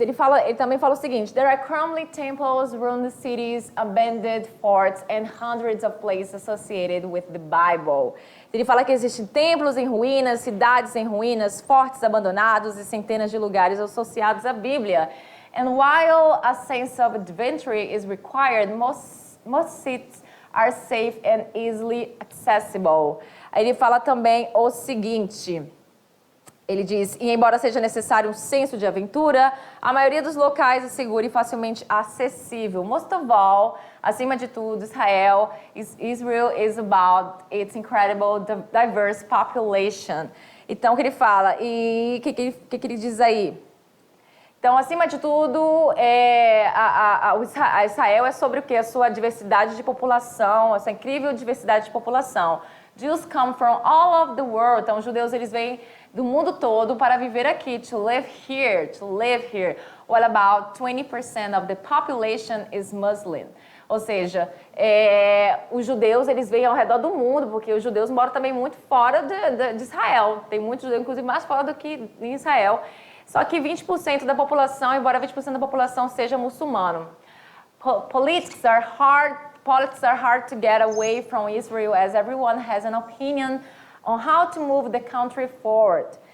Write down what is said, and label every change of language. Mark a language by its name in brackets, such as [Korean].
[Portuguese] Ele também fala o seguinte: [English] There are crumbly temples, ruined cities, abandoned forts and hundreds of places associated with the Bible. [Portuguese] Ele fala que existem templos em ruínas, cidades em ruínas, fortes abandonados e centenas de lugares associados à Bíblia. [English] And while a sense of adventure is required, most sites are safe and easily accessible. [Portuguese] Aí ele fala também o seguinte. Ele diz, e embora seja necessário um senso de aventura, a maioria dos locais é segura e facilmente acessível. [English] Most of all, [Portuguese] acima de tudo, [English] Israel is about its incredible diverse population. [Portuguese] Então, o que ele fala? E o que ele diz aí? Então, acima de tudo, a Israel é sobre o quê? A sua diversidade de população, essa incrível diversidade de população. [English] Jews come from all over the world. [Portuguese] Então, os judeus, eles vêm do mundo todo para viver aqui, [English] to live here, to live here. What about 20% of the population is Muslim? [Portuguese] Ou seja, os judeus, eles vêm ao redor do mundo, porque os judeus moram também muito fora de Israel. Tem muitos judeus, inclusive, mais fora do que em Israel. Só que 20% da população, embora 20% da população seja muçulmano. [English] Politics are hard to get away from Israel, as everyone has an opinion on how to move the country forward.